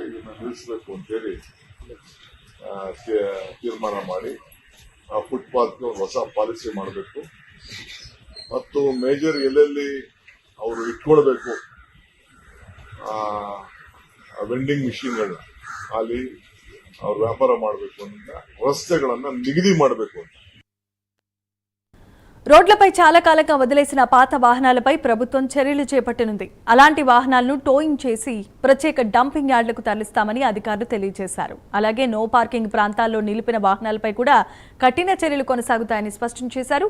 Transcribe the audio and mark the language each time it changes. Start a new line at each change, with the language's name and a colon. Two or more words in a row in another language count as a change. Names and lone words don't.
Kannada: ಇದನ್ನ ನಿಲ್ಲಿಸಬೇಕು ಅಂತೇಳಿ ತೀರ್ಮಾನ ಮಾಡಿ ಆ ಫುಟ್ಪಾತ್ಗೆ ಒಂದು ಹೊಸ ಪಾಲಿಸಿ ಮಾಡಬೇಕು. ಮತ್ತು ಮೇಜರ್ ಎಲ್ಲೆಲ್ಲಿ ಅವರು ಇಟ್ಕೊಳ್ಬೇಕು ವೆಂಡಿಂಗ್ ಮಿಷಿನ್ಗಳು ಅಲ್ಲಿ ಅವ್ರು ವ್ಯಾಪಾರ ಮಾಡಬೇಕು ಅಂತ ರಸ್ತೆಗಳನ್ನ ನಿಗದಿ ಮಾಡಬೇಕು ಅಂತ.
Telugu: రోడ్లపై చాలా కాలంగా వదిలేసిన పాత వాహనాలపై ప్రభుత్వం చర్యలు చేపట్టనుంది. అలాంటి వాహనాలను టోయింగ్ చేసి ప్రత్యేక డంపింగ్ యార్డులకు తరలిస్తామని అధికారులు తెలియజేశారు. అలాగే నో పార్కింగ్ ప్రాంతాల్లో నిలిపిన వాహనాలపై కూడా కఠిన చర్యలు కొనసాగుతాయని స్పష్టం చేశారు.